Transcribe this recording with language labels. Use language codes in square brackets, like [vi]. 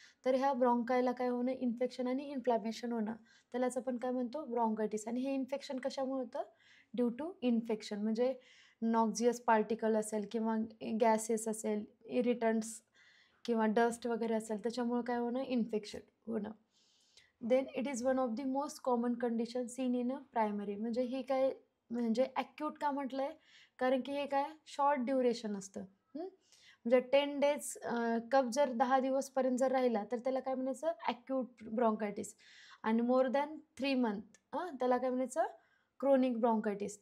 [mr] तर ह्या ब्रॉन्कायला काय होणं? इन्फेक्शन आणि इन्फ्लामेशन होणं, त्यालाच आपण काय म्हणतो? ब्रॉन्कायटिस. आणि हे इन्फेक्शन कशामुळे होतं? [en] Due to infection. [mr] म्हणजे नॉक्झियस पार्टिकल असेल किंवा गॅसेस असेल, इरिटंट्स किंवा डस्ट वगैरे असेल त्याच्यामुळे काय होणं? इन्फेक्शन होणं. [en] Then it is one of the most common condition seen in a primary. [mr] म्हणजे हे काय म्हणजे ॲक्यूट का म्हटलं आहे? कारण की हे काय शॉर्ट ड्युरेशन असतं. म्हणजे 10 days कफ जर 10 दिवसपर्यंत जर राहिला तर त्याला काय म्हणायचं? Acute bronchitis. आणि [en] more than 3 month [mr] त्याला काय म्हणायचं? Chronic bronchitis.